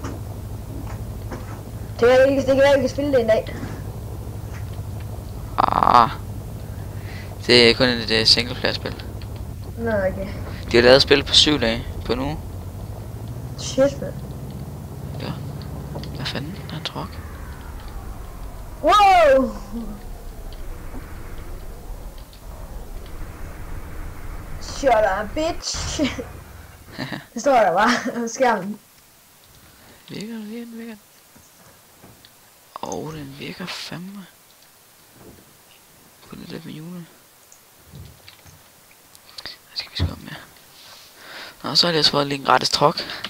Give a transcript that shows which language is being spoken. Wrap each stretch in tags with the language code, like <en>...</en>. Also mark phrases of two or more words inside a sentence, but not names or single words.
<da>Det kan være, vi kan spille det en dag. Det er kun et singleplayer spil. Nå, okay. De har lavet spil på 7 dage på en uge.</da> <en>Shit, man.</en> <da>Ja. Hvad fanden? Der er en truck.</da> <en>Wow! Shut up, bitch!</en> <da>Det står der bare på skærmen. Virker. Den virker fandme. Kun lidt med julen. Det skal vi sgu op med. Nå, så har jeg fået lige en gratis truck.</da>